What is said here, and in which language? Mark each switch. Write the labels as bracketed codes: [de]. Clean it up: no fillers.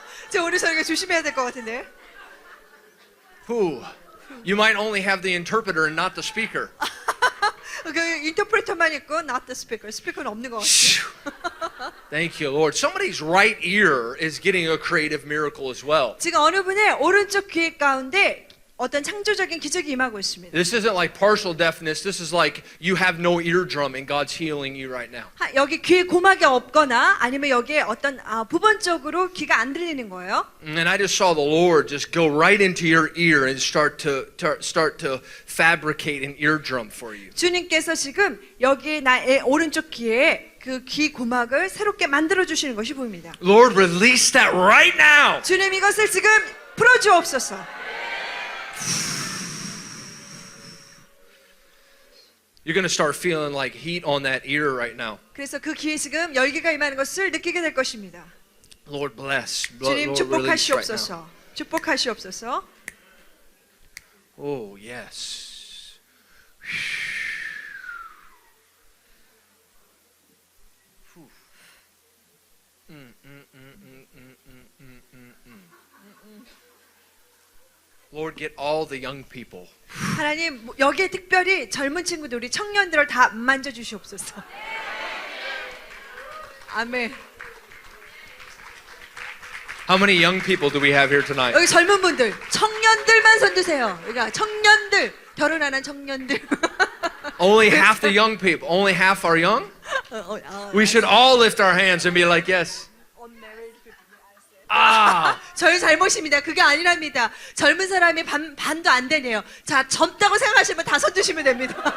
[ko] 저 오늘 저희가 조심해야 될 것 같은데. Whew. [en] You might only have the interpreter and not the speaker. [ko] 그 인터프레터만 있고 [en] not the speaker. [ko] 스피커는 없는 것 같아요. [en] Thank you, Lord. Somebody's right ear is getting a creative miracle as well. [ko] 지금 어느 분의 오른쪽 귀 가운데 어떤 창조적인 기적이 임하고 있습니다. [en] This isn't like partial deafness. This is like you have no eardrum and God's healing you right now. [ko] 여기 귀에 고막이 없거나 아니면 여기에 어떤 부분적으로 귀가 안 들리는 거예요. [en] And I just saw the Lord just go right into your ear and start to fabricate an eardrum for you. [ko] 주님께서 지금 여기 나의 오른쪽 귀에 그 귀 고막을 새롭게 만들어 주시는 것이 보입니다. [en] Lord, release that right now. [ko] 주님 이것을 지금 풀어 주옵소서. [en] You're going to start feeling like heat on that ear right now. [ko] 그래서 그 귀에 지금 열기가 임하는 것을 느끼게 될 것입니다. [en] Lord bless. [ko] 주님 [en] Lord release right now. [ko] 축복하시옵소서. 축복하시옵소서. [en] Oh, yes. Lord, get all the young people. [ko] 하나님 여기에 특별히 젊은 친구들 우리 청년들을 다 만져 주시옵소서. 아멘. [en] How many young people do we have here tonight? [ko] 여기 젊은 분들, 청년들만 손 드세요. 그러니까 청년들, 결혼 안 한 청년들. [en] Only half the young people. Only half are young? We should all lift our hands and be like, yes. Ah. [ko] 저희 잘못입니다. 그게 아니랍니다. 젊은 사람이 반도 안 되네요. 자, 젊다고 생각하시면 다 손드시면 됩니다.